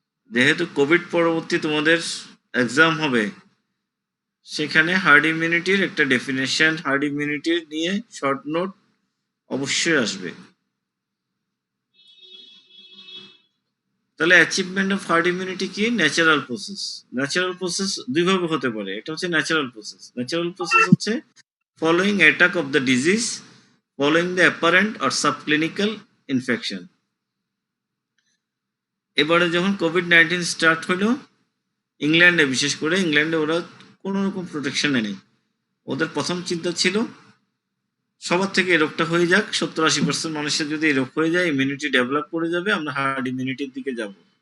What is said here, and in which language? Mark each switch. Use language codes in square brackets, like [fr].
[bn] যেহেতু কোভিড পরবর্তী তোমাদের এক্সাম হবে, সেখানে হার্ড ইমিউনিটির একটা ডেফিনেশন, হার্ড ইমিউনিটি নিয়ে শর্ট নোট অবশ্যই আসবে। তাহলে অ্যাচিভমেন্ট অফ হার্ড ইমিউনিটি কি? Natural process. ন্যাচারাল প্রসেস দুইভাবে হতে পারে। এটা হচ্ছে ন্যাচারাল প্রসেস। ন্যাচারাল প্রসেস হচ্ছে [en] following attack of the disease, following the apparent or subclinical infection. [bn] এবারে যখন কোভিড-19 স্টার্ট হলো, ইংল্যান্ডে, বিশেষ করে ইংল্যান্ডে ওরা কোনো রকম প্রোটেকশন নেই। ওদের প্রথম চিন্তা ছিল সবার থেকে এই রোগটা হয়ে যাক, 70-80% মানুষের যদি এই রোগ হয়ে যায়, ইমিউনিটি ডেভেলপ করে যাবে, আমরা হার্ড ইমিউনিটির দিকে যাব।